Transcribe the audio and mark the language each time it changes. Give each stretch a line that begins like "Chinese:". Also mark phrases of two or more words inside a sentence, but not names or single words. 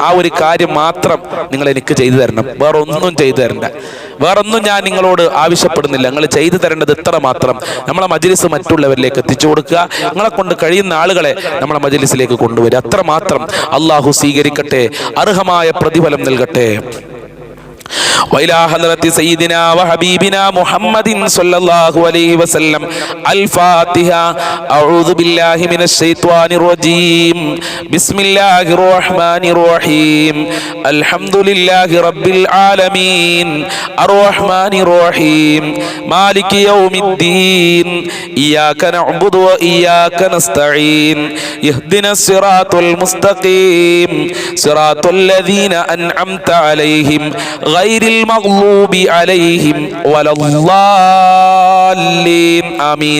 Malayalam: ആ ഒരു കാര്യം മാത്രം നിങ്ങൾ എനിക്ക് ചെയ്തു തരണം, വേറെ ഒന്നും ചെയ്തു തരണ്ട. വേറൊന്നും ഞാൻ നിങ്ങളോട് ആവശ്യപ്പെടുന്നില്ല. നിങ്ങൾ ചെയ്തു തരേണ്ടത് ഇത്ര മാത്രം, നമ്മളെ മജ്ലിസ് മറ്റുള്ളവരിലേക്ക് എത്തിച്ചു കൊടുക്കുക. നിങ്ങളെ കൊണ്ട് കഴിയുന്ന ആളുകളെ നമ്മളെ മജ്ലിസിലേക്ക് കൊണ്ടുവരിക, അത്ര മാത്രം. അള്ളാഹു സ്വീകരിക്കട്ടെ, അർഹമായ പ്രതിഫലം നൽകട്ടെ.
Arabic: وإلى حضرة سيدنا وحبيبنا محمد صلى الله عليه وسلم الفاتحة. أعوذ بالله من الشيطان الرجيم. بسم الله الرحمن الرحيم. الحمد لله رب العالمين الرحمن الرحيم مالك يوم الدين إياك نعبد وإياك نستعين اهدنا الصراط المستقيم صراط الذين أنعمت عليهم غير المغلوب عليهم ولا الضالين آمين.